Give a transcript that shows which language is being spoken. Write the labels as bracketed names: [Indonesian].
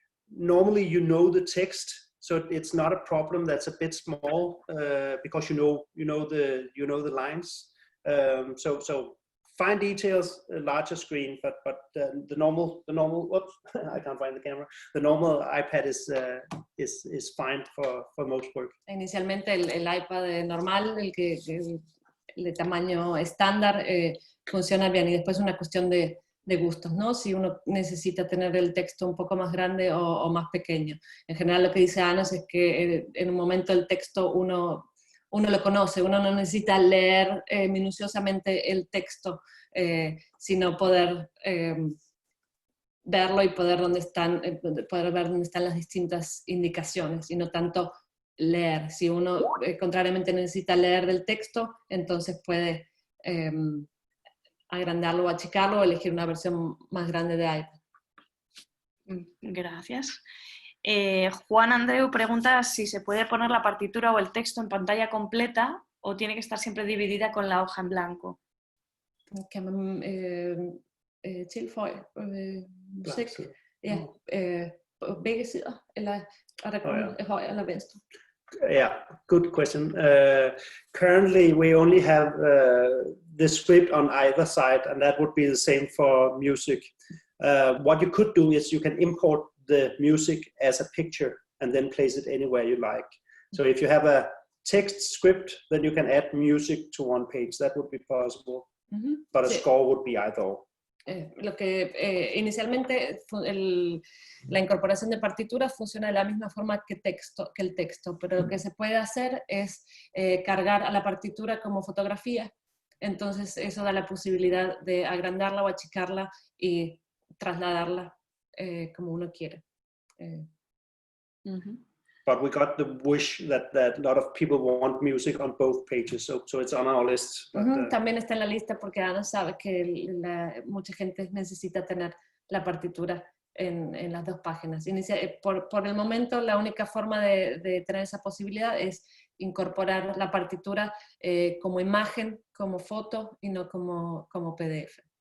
[English] Normally you know the text, so it's not a problem that's a bit small because you know the lines. So fine details, a larger screen, but the normal. Whoops, I can't find the camera. The normal iPad is fine for most work. [Spanish] Inicialmente el iPad normal, el de tamaño estándar, funciona bien, y después es una cuestión de gustos, ¿no? Si uno necesita tener el texto un poco más grande o más pequeño. En general lo que dice Ana es que en un momento el texto uno lo conoce, uno no necesita leer minuciosamente el texto, sino poder verlo y poder ver dónde están las distintas indicaciones, y no tanto leer. Si uno contrariamente necesita leer del texto, entonces puede agrandarlo o achicarlo o elegir una versión más grande de iPad. Gracias. Juan Andreu pregunta si se puede poner la partitura o el texto en pantalla completa o tiene que estar siempre dividida con la hoja en blanco. [Danish] Kan man tilføje musik på begge sider, eller er der kun højre eller venstre? [English] Yeah, good question. Currently, we only have the script on either side, and that would be the same for music. What you could do is you can import the music as a picture and then place it anywhere you like. So if you have a text script, then you can add music to one page. That would be possible. But a score would be either or. [Spanish] Lo que inicialmente la incorporación de partituras funciona de la misma forma que el texto, pero lo que se puede hacer es cargar a la partitura como fotografía. Entonces eso da la posibilidad de agrandarla o achicarla y trasladarla como uno quiere. [English] But we got the wish that a lot of people want music on both pages, so it's on our list. But, [Spanish] también está en la lista porque Ana sabe que mucha gente necesita tener la partitura en las dos páginas. Por el momento la única forma de tener esa posibilidad es incorporar la partitura como imagen, como foto y no como PDF.